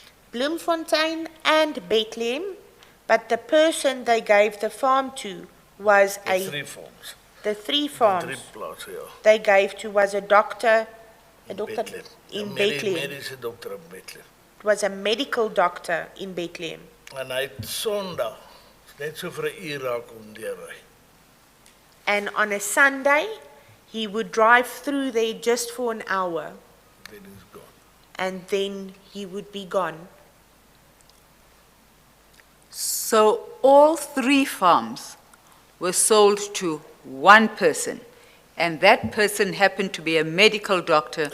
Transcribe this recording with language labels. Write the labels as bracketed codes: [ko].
[en] Bloemfontein and Bethlehem, but the person they gave the farm to was [af] Die 3 farms. [en] the 3 farms [af] plase, ja. [en] they gave to was a doctor Bethlehem. in Medi- Bethlehem. [af] Mediese dokter in Bethlehem. [en] It was a medical doctor in Bethlehem. [af] En hy het Sondag, net so vir 'n uur raak om deurry. [en] And on a Sunday, he would drive through there just for an hour, Then he's gone. and then he would be gone. So all 3 farms were sold to one person, and that person happened to be a medical doctor